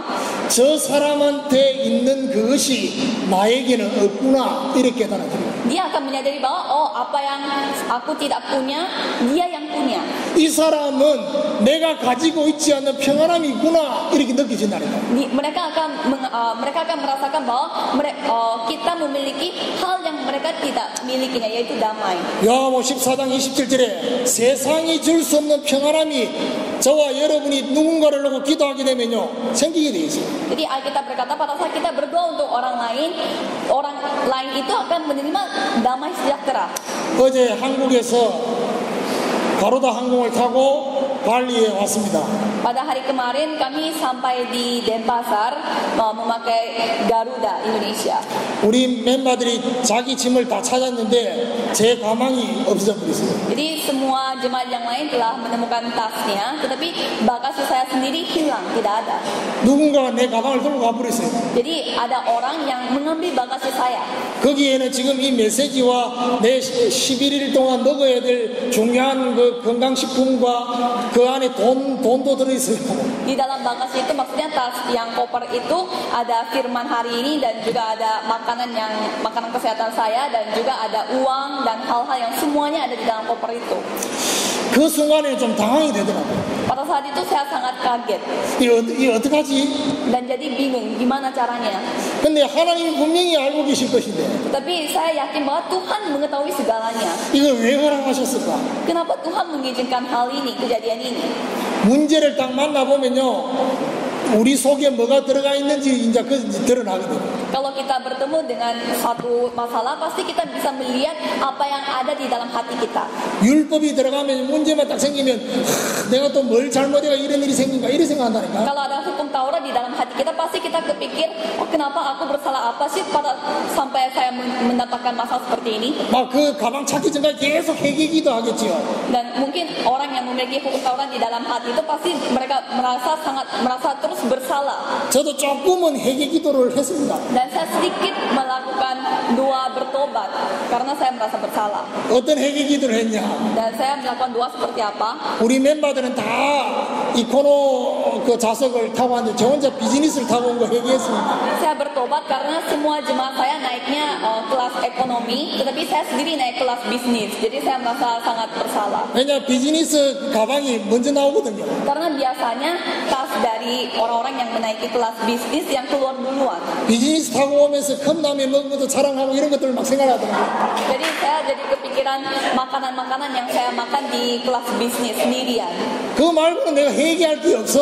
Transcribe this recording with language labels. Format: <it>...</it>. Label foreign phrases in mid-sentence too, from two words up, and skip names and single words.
<ko>저 사람한테 있는 그것이 나에게는 없구나 이렇게 깨달아집니다.</ko> <id>Dia akan menyadari bahwa apa yang aku tidak punya, dia yang punya.</id> <ko>이 사람은 내가 가지고 있지 않는 평안함이 있구나 이렇게 느껴진다니까.</ko> <id>Mereka akan merasakan bahwa kita memiliki hal yang mereka tidak milikinya, yaitu damai.</id> <ko>요한복음 14장 27절에 세상이 줄 수 없는 평안함이 저와 여러분이 누군가를 놓고 기도하게 되면요 생기게 돼 있어요.</ko> <id>Jadi Alkitab berkata pada saat kita berdoa untuk orang lain itu akan menerima damai sejahtera.</id> <ko>어제 한국에서 가로다 항공을 타고 발리에 왔습니다.</ko> <id>Pada hari kemarin kami sampai di Denpasar memakai Garuda Indonesia.</id> <ko>우리 멤버들이 자기 짐을 다 찾았는데 제 가방이 없어져 버렸어요.</ko> <id>Jadi semua jemaat yang lain telah menemukan tasnya, tetapi bagasi saya sendiri hilang, tidak ada.</id> <ko>누군가가 내 가방을 들고 가버렸어요.</ko> <id>Jadi ada orang yang mengambil bagasi saya.</id> <ko>거기에는 지금 이 메시지와 내 11일 동안 먹어야 될 중요한 그 건강식품과 그 안에 돈도 들어있어요.</ko> <id>Di dalam bagasi itu maksudnya tas yang koper itu ada firman hari ini dan juga ada makanan kesehatan saya dan juga ada uang dan hal-hal yang semuanya ada di dalam koper itu.</id> <ko>그 순간에 좀 당황이 되더라고요.</ko> <id>Pada saat itu saya sangat kaget</id> <ko>이거 어떡하지?</ko> <id>dan jadi bingung gimana caranya.</id> <ko>근데 하나님이 분명히 알고 계실 것인데</ko> <id>Tapi saya yakin bahwa Tuhan mengetahui segalanya.</id> <ko>이걸 왜 허락하셨을까?</ko> <id>Kenapa Tuhan mengizinkan hal ini, kejadian ini?</id> <ko>문제를 딱 만나보면요 우리 속에 뭐가 들어가 있는지 이제 드러나거든요.</ko> <id>Kalau kita bertemu dengan satu masalah, pasti kita bisa melihat apa yang ada di dalam hati kita.</id> <ko>율법이 들어가면 문제만 딱 생기면 내가 또 뭘 잘못해가 이런 일이 생긴가 이런 생각한다니까.</ko> <id>Kalau ada hukum Taurat di dalam hati kita, pasti kita kepikir, kenapa aku bersalah apa sih sampai saya mendapatkan masalah seperti ini?</id> <ko>막 그 가방 찾기 전까지 계속 회개기도 하겠지요.</ko> <id>Dan mungkin orang yang memiliki hukum Taurat di dalam hati itu pasti mereka merasa terus bersalah.</id> <ko>저도 조금은 회개기도를 했습니다.</ko> <id>Dan saya sedikit melakukan doa bertobat karena saya merasa bersalah.</id> <ko>어떤 회개기도를 했냐?</ko> <id>Dan saya melakukan doa seperti apa?</id> <ko>우리 멤버들은 다 이코노 그 좌석을 타고 왔는데 저 혼자 비즈니스를 타고 온 거 회개했습니다.</ko> <id>Saya bertobat karena semua jemaat saya naiknya kelas ekonomi, tetapi saya sendiri naik kelas bisnis. Jadi saya merasa sangat bersalah.</id> <ko>왜냐 비즈니스 가방이 먼저 나오거든요.</ko> <id>Karena biasanya tas dari orang-orang yang menaiki kelas bisnis yang keluar duluan.</id> <ko>비즈니스 타고 오면서 컵라면 먹은 것도 자랑하고 이런 것들을 막 생각하더라고요.</ko> <id>Jadi saya jadi kepikiran makanan-makanan yang saya makan di kelas bisnis sendirian.</id> <ko>그 말고는 내가 회개할 게 없어.</ko>